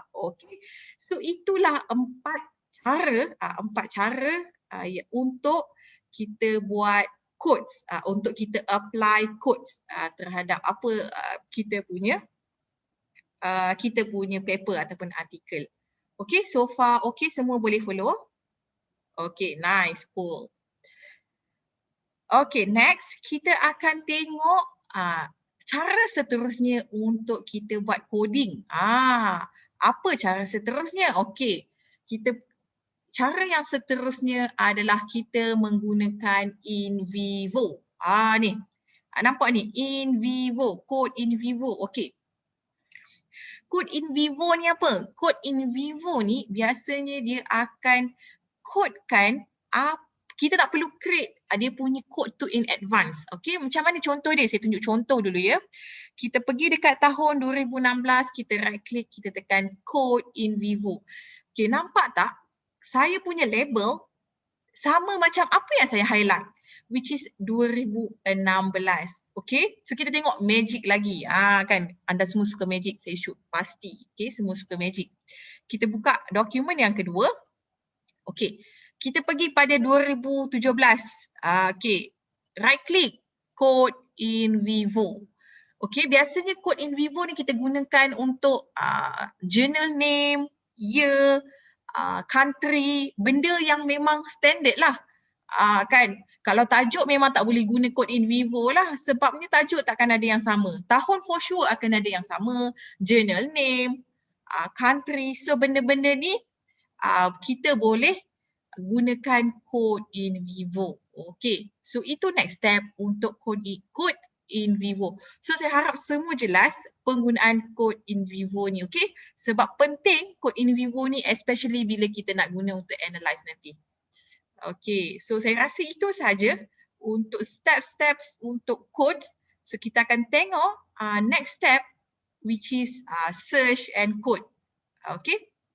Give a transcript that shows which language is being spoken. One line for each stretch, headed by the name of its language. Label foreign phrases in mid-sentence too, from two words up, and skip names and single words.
English: Okay, so
Malay: itulah empat cara untuk kita buat quotes, untuk kita
English: apply quotes
Malay: terhadap apa kita punya paper ataupun artikel.
English: Okay, so far okay,
Malay: semua boleh
English: follow? Okay, nice, cool. Okay, next
Malay: kita akan tengok cara seterusnya untuk kita buat coding. Apa cara seterusnya? Okay, cara yang seterusnya adalah kita menggunakan
English: in vivo.
Malay: Ni, nampak ni,
English: in vivo, code in vivo. Okay. Code in vivo
Malay: ni apa?
English: Code in vivo
Malay: ni biasanya dia akan codekan kita tak perlu create dia punya code tu
English: in advance.
Malay: Okay, macam mana contoh dia? Saya tunjuk contoh dulu ya. Kita pergi dekat tahun 2016, kita
English: right click,
Malay: kita tekan
English: code in vivo.
Malay: Okay, nampak tak? Saya punya label sama macam apa yang saya highlight,
English: which is 2016. Okay, so
Malay: kita tengok magic lagi. Kan, anda semua suka magic, saya shoot pasti. Okay, semua suka magic. Kita buka dokumen yang kedua. Okay, kita pergi pada 2017.
English: Okay, right click, code in vivo.
Malay: Okay, biasanya
English: code in vivo
Malay: ni kita gunakan untuk
English: journal name, year, country,
Malay: benda yang memang standard lah. Kan, kalau tajuk memang tak boleh guna
English: code in vivo
Malay: lah, sebabnya tajuk takkan ada yang sama. Tahun
English: for sure
Malay: akan ada yang sama,
English: journal name, country.
Malay: So benda-benda ni kita boleh gunakan
English: code in vivo. Okay, so
Malay: itu
English: next step
Malay: untuk
English: code in vivo.
Malay: So saya harap semua jelas penggunaan
English: code in vivo
Malay: ni, okay? Sebab penting
English: code in vivo
Malay: ni especially bila kita nak guna untuk analyze nanti.
English: Okay, so
Malay: saya rasa itu saja untuk step-steps untuk codes.
English: So
Malay: kita akan tengok
English: next step which is search and code. Okay,